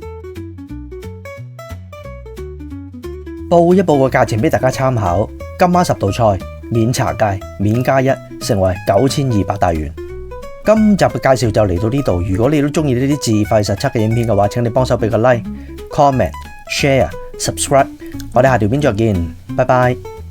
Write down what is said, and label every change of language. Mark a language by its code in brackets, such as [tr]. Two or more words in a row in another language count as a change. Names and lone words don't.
[yue] 報一報個價錢俾大家參考，今晚10道菜免茶芥免加1，成為9200大元。今集嘅介紹就嚟到呢度，如果你都中意呢啲自費實測嘅影片嘅話，請你幫手俾個 [en] like、comment、share、subscribe， [yue] 我哋下條片再見，拜拜。